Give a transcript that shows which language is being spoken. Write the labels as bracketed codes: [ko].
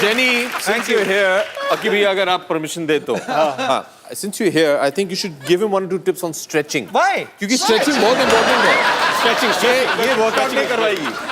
[hi] Jenny, [en] since you're here, [hi] अकी भैया अगर आप permission दे तो. हाँ. [en] Since you're here, I think you should give him 1 or 2 tips on stretching. Why? [hi] क्योंकि stretching बहुत important है. [en] Stretching. [hi] ये workout नहीं करवाएगी.